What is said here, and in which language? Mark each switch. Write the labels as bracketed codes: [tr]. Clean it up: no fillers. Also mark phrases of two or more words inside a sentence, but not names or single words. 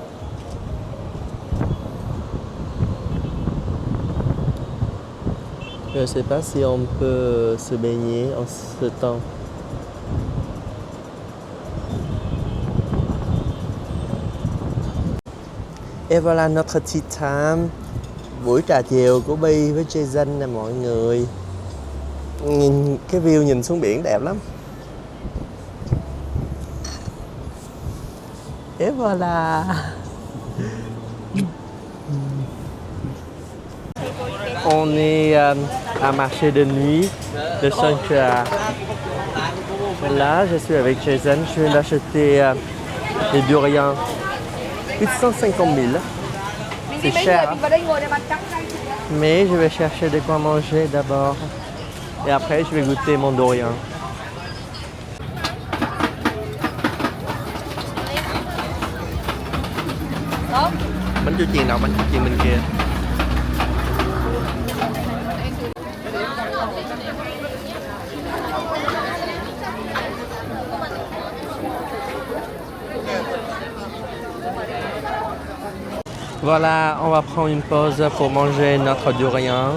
[fr] Je ne sais pas si on peut se baigner en ce temps. Et voilà notre [en] tea time. [vi] Buổi trà chiều của Bi với Jason nè mọi người. Nhìn cái view nhìn xuống biển đẹp lắm. [fr] Et voilà. On est à marché de nuit de Songkhla. Là, je suis avec Jason. Je viens d'acheter des durians. 850 000. C'est cher. Hein? Mais je vais chercher de quoi manger d'abord. Et après, je vais goûter mon durian. [vi] Bánh chu chiên đâu, bánh chu chiên bên kia. [fr] Voilà, on va prendre une pause pour manger notre durian.